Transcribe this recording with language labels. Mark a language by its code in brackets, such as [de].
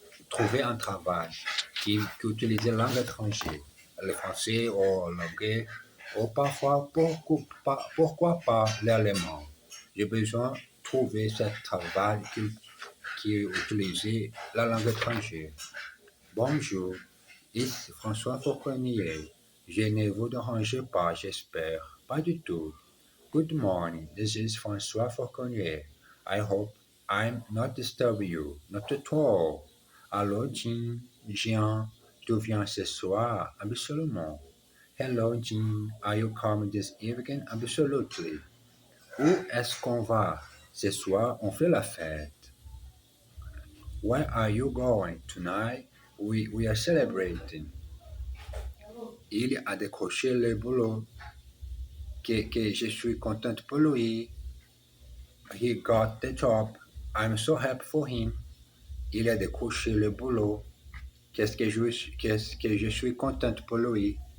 [fr] Trouver un travail qui utilise la langue étrangère, le français ou l'anglais, ou parfois, pourquoi pas l'allemand. J'ai besoin de trouver ce travail qui utilise la langue étrangère. Bonjour, ici François Fauconnier. Je ne vous dérange pas, j'espère. Pas du tout. [en] Good morning, this is François Fauconnier. I hope I'm not disturbing you. Not at all. [fr] Allô, Jean, tu viens ce soir? Absolument. [en] Hello, Jean, are you coming this evening? Absolutely. [fr] Où est-ce qu'on va? Ce soir, on fait la fête. [en] Where are you going tonight? We are celebrating. [fr] Il a décroché le boulot que je suis contente pour lui. [en] He got the job. I'm so happy for him. [fr] Il a décroché le boulot. Qu'est-ce que je suis contente pour lui.